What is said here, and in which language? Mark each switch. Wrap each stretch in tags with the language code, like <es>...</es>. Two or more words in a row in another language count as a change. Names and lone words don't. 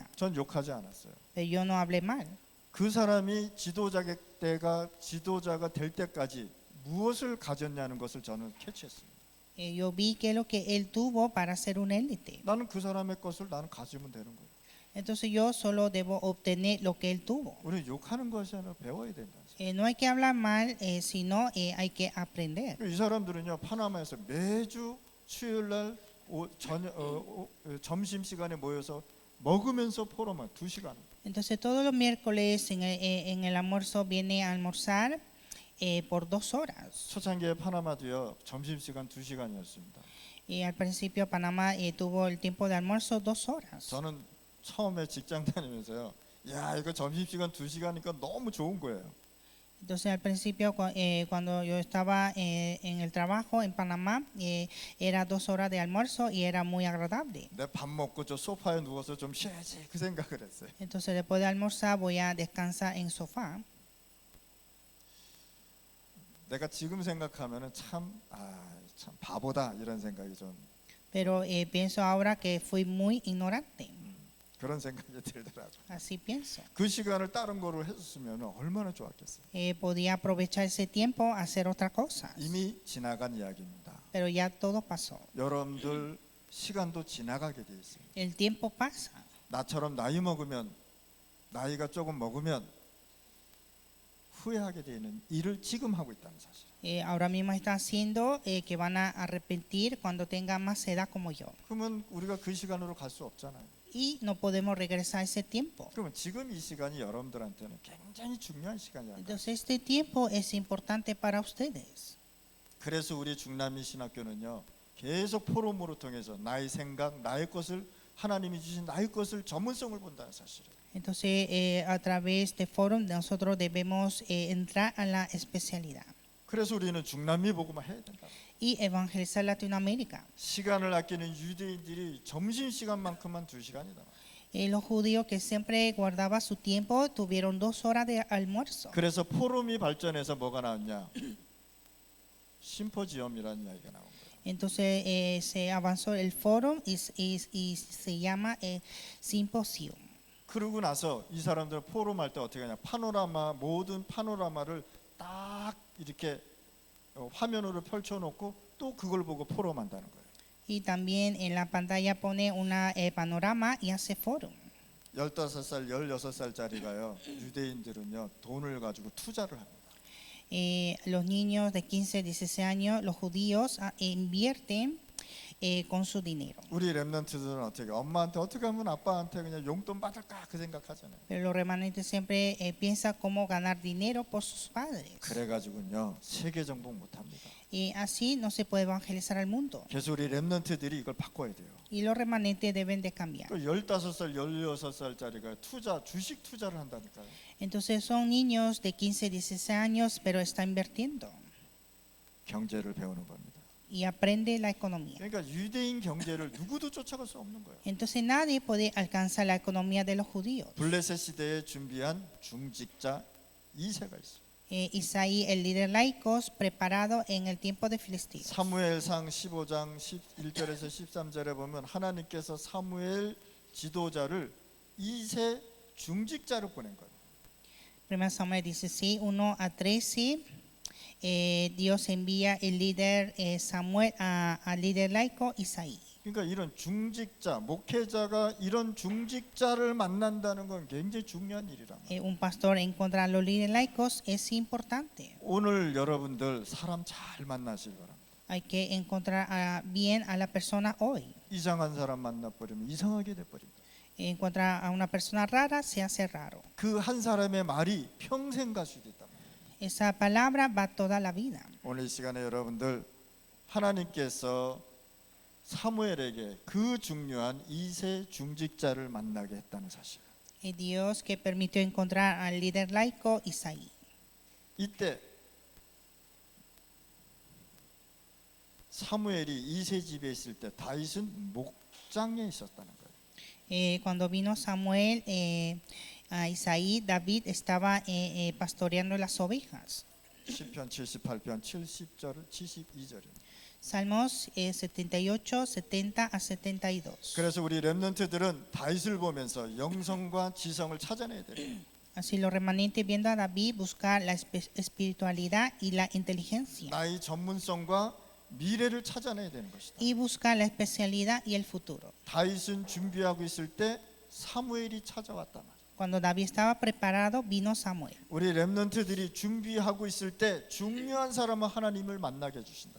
<ko>전 욕하지 않았어요.</ko> <es>pero yo no hablé mal.</es> <ko>그 사람이 지도자가 될 때까지 무엇을 가졌냐는 것을 저는 캐치했습니다.</ko> <es>Yo vi que es lo que él tuvo para ser un élite.</es> <ko>나는 그 사람의 것을 나는 가지면 되는 거예요.</ko> <es>Entonces yo solo debo obtener lo que él tuvo.</es> <ko>우리 욕하는 것이 아니라 배워야 된다.</ko> <es>No hay que hablar mal, sino hay que aprender.</es> <ko>이 사람들은요 파나마에서 매주 수요일 날 점심 시간에 모여서 먹으면서 포럼을 2시간.</ko> <es>Entonces todos los miércoles en el almuerzo viene a almorzar por 2 horas.</es> <ko>초창기에 파나마도요 점심 시간 2시간이었습니다.</ko> <es>Y al principio Panamá tuvo el tiempo de almuerzo 2 horas.</es> <ko>저는 처음에 직장 다니면서요. 야 이거 점심 시간 2시간이니까 너무 좋은 거예요.</ko> <es>Entonces al principio cuando yo estaba en el trabajo en Panamá era 2 horas de almuerzo y era muy agradable.</es> <ko>내 밥 먹고 저 소파에 누워서 좀 쉬어야지 그 생각을 했어요.</ko> <es>Entonces después de almorzar voy a descansar en sofá.</es> <ko>내가 지금 생각하면은 참 바보다 이런 생각이 좀</ko> <es>Pero pienso ahora que fui muy ignorante.</es> <ko>그런 생각이 들더라고요.</ko> <es>Así pienso.</es> <ko>그 시간을 다른 거로 했었으면 얼마나 좋았겠어요.</ko> <es>Podía aprovechar ese tiempo a hacer otra cosa.</es> <ko>이미 지나간 이야기입니다.</ko> <es>Pero ya todo pasó.</es> <ko>여러분들 시간도 지나가게 돼 있어요.</ko> <es>El tiempo pasa.</es> <ko>나처럼 나이가 조금 먹으면 후회하게 되는 일을 지금 하고 있다는 사실.</ko> <es>Ahora mismo está haciendo que van a arrepentir cuando tengan más edad como yo.</es> <ko>그러면 우리가 그 시간으로 갈 수 없잖아요.</ko> <es>Y no podemos regresar a ese tiempo.</es> <ko>그러면 지금 이 시간이 여러분들한테는 굉장히 중요한 시간이야.</ko> <es>Entonces este tiempo es importante para ustedes.</es> <ko>그래서 우리 중남미 신학교는요 계속 포럼으로 통해서 나의 생각, 나의 것을 하나님이 주신 나의 것을 전문성을 본다는 사실을.</ko> <es>Entonces a través de forum nosotros debemos entrar a la especialidad</es> <ko>그래서 우리는 중남미 복음을 해야 된다.</ko> <es>y evangelizar Latinoamérica.</es> <ko>시간을 아끼는 유대인들이 점심 시간만큼만 2시간이다.</ko> <es>Los judíos que siempre guardaban su tiempo tuvieron 2 horas de almuerzo.</es> <ko>그래서 포럼이 발전해서 뭐가 나왔냐? 심포지엄이라는 이야기가 나온 거예요.</ko> <es>Entonces se avanzó el foro y se llama simposio.</es> <ko>그러고 나서 이 사람들은 포럼 할 때 어떻게 하냐? 모든 파노라마를 딱 이렇게 화면으로 펼쳐놓고 또 그걸 보고 포럼한다는 거예요.</ko> <es>Y también en la pantalla pone una panorama y hace foro.</es> <ko>15살, 16살짜리가요. 유대인들은요. 돈을 가지고 투자를 합니다.</ko> <es>Los niños de 15, 16 años, los judíos invierten con su dinero.</es> <ko>우리 렘넌트들은 어떻게 엄마한테 어떻게 하면 아빠한테 그냥 용돈 받을까 그 생각하잖아요.</ko> <es>Pero los remanentes siempre piensan cómo ganar dinero por sus padres.</es> <ko>그래가지고요 세계 정복 못합니다.</ko> <es>Y así no se puede evangelizar al mundo.</es> <ko>그래서 우리 렘넌트들이 이걸 바꿔야 돼요.</ko> <es>Y los remanentes deben de cambiar.</es> <ko>15살, 16살짜리가 주식 투자를 한다니까요.</ko> <es>Entonces son niños de 15, 16 años, pero está invirtiendo</es> <ko>경제를 배우는 겁니다.</ko> <es>y aprende la economía.</es> <ko>그러니까 유대인 경제를 누구도 쫓아갈 수 없는 거예요.</ko> <es>Entonces nadie puede alcanzar la economía de los judíos.</es> <ko>블레셋 시대에 준비한 중직자 2세가 있어요.</ko> <es>Isaí, el líder laicos, preparado en el tiempo de Filisteos.</es> <ko>사무엘상 15장 11절에서 13절에 보면 하나님께서 사무엘 지도자를 2세 중직자로 보낸 거예요.</ko> <es>1 Samuel 16, 1 a 13, Dios envía el líder Samuel al líder laico Isaí.</es> <ko>그러니까 이런 중직자, 목회자가 이런 중직자를 만난다는 건 굉장히 중요한 일이란 말이에요.</ko> <es>Un pastor encontrar los líderes laicos es importante.</es> <ko>오늘 여러분들 사람 잘 만나시기 바랍니다.</ko> <es>Hay que encontrar bien a la persona hoy.</es> <ko>이상한 사람 만나버리면 이상하게 돼버립니다.</ko> <es>Encontrar a una persona rara se hace raro.</es> <ko>그 한 사람의 말이 평생 갈 수도 있단 말이에요.</ko> <es>Esa palabra va toda la vida.</es> <ko>오늘 이 시간에 여러분들 하나님께서 사무엘에게 그 중요한 2세 중직자를 만나게 했다는 사실.</ko> <es>Es Dios que permitió encontrar al líder laico Isaí.</es> <ko>이때 사무엘이 2세 집에 있을 때 다윗은 목장에 있었다는 거예요.</ko> <es>Cuando vino Samuel a Isaí, David estaba pastoreando las ovejas.</es> <ko>시편 78편 70절 72절입니다.</ko> <es>Salmos 78, 70 a 72.</es> <ko>그래서 우리 렘넌트들은 다윗을 보면서 영성과 지성을 찾아내야 돼요.</ko> <es>Así los remanentes viendo a David buscar la espiritualidad y la inteligencia</es> <ko>나의 전문성과 미래를 찾아내야 되는 것이다.</ko> <es>y buscar la especialidad y el futuro.</es> <ko>다윗은 준비하고 있을 때 사무엘이 찾아왔단 말이에요.</ko> <es>Cuando David estaba preparado, vino Samuel.</es> <ko>우리 렘넌트들이 준비하고 있을 때 중요한 사람은 하나님을 만나게 해주신다.</ko>